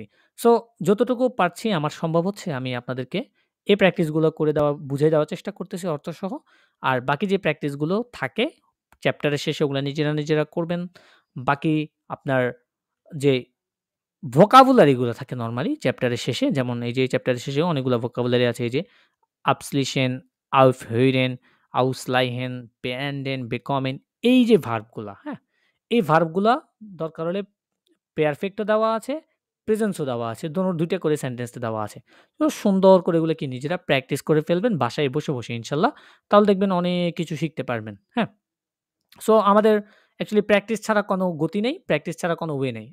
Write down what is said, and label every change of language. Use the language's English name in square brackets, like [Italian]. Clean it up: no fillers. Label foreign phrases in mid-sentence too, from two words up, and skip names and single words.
[Bangla] সো যতটুকু পারছি আমার সম্ভব হচ্ছে আমি আপনাদেরকে এই প্র্যাকটিসগুলো করে বুঝিয়ে দেওয়ার চেষ্টা করতেছি অর্থসহ। আর বাকি যে প্র্যাকটিসগুলো থাকে চ্যাপ্টারের শেষে ওগুলো নিজেরা করবেন। বাকি আপনার যে ভোকাবুলারিগুলো থাকে নরমালি চ্যাপ্টারের শেষে, যেমন এই যে চ্যাপ্টারের শেষে অনেকগুলো ভোকাবুলারি আছে, এই যে [German] abschließen, aufhören, ausleihen, beenden, bekommen, [Bangla] এই যে ভার্বগুলা, হ্যাঁ? এই ভার্বগুলা দরকার হলে পারফেক্টও দেওয়া আছে, প্রেজেন্সও দেওয়া আছে। দুইটা করে সেন্টেন্সে দেওয়া আছে। তো সুন্দর করে এগুলো কি নিজেরা প্র্যাকটিস করে ফেলবেন বাসায় বসে ইনশাল্লাহ। তাহলে দেখবেন অনেক কিছু শিখতে পারবেন। হ্যাঁ? সো আমাদের অ্যাকচুয়ালি প্র্যাকটিস ছাড়া কোনো গতি নেই, প্র্যাকটিস ছাড়া কোনো ওয়ে নেই।